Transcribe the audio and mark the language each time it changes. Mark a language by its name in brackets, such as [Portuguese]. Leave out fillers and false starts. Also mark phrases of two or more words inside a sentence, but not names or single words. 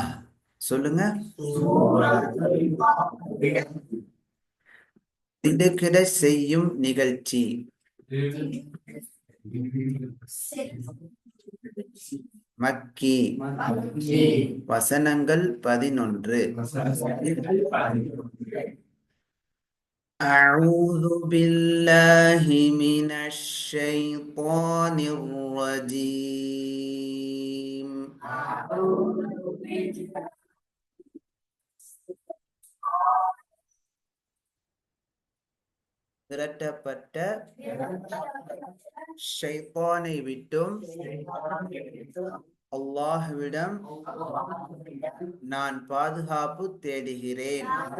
[Tamil] சொல்லுங்க. திடுக்கிட செய்யும் நிகழ்ச்சி. மக்கி. வசனங்கள் 11. [Arabic] أعوذ بالله من الشيطان الرجيم. [Tamil] விரட்டப்பட்ட ஷைத்தானை விட்டும் அல்லாஹ்விடம் நான் பாதுகாப்பு தேடுகிறேன்.